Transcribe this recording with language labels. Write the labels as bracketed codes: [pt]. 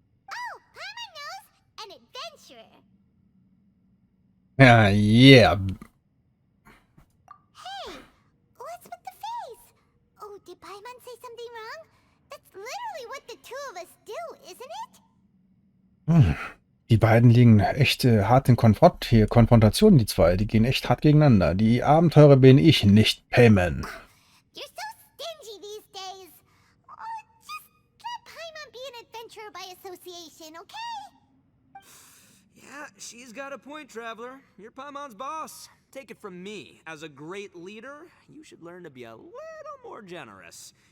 [en] Oh, Paimon knows! An adventurer! Yeah. Hey! What's with the face? Oh, did Paimon say something wrong? That's literally what the two of us do, isn't it? [de] Die beiden liegen echt hart in Konfrontation, die zwei. Die gehen echt hart gegeneinander. Die Abenteurer bin ich, nicht Payman. [en] You're so stingy these days. Oh, just let Paimon be an adventurer by association, okay? Yeah, she's got a point, Traveler. You're Paimon's boss. Take it from me. As a great leader, you should learn to be a little more generous.